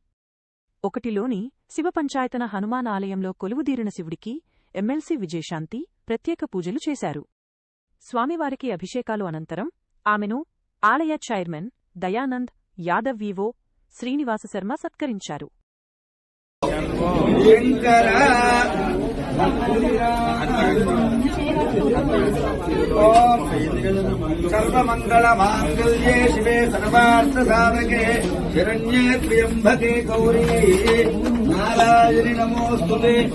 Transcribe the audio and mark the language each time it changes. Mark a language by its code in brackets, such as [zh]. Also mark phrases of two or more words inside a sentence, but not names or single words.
[te] 1లోని శివపంచాయతన హనుమాన్ ఆలయంలో కొలువుదీరిన శివుడికి ఎమ్మెల్సీ విజయశాంతి ప్రత్యేక పూజలు చేశారు. స్వామివారికి అభిషేకాలు అనంతరం ఆమెను ఆలయ చైర్మన్ దయానంద్ యాదవ్ వివో శ్రీనివాస శర్మ సత్కరించారు. [sa] सर्वमंगलमांगल्ये शिवे सर्वार्थसाधके शरण्ये त्र्यंबके गौरी नारायणि नमोस्तुते.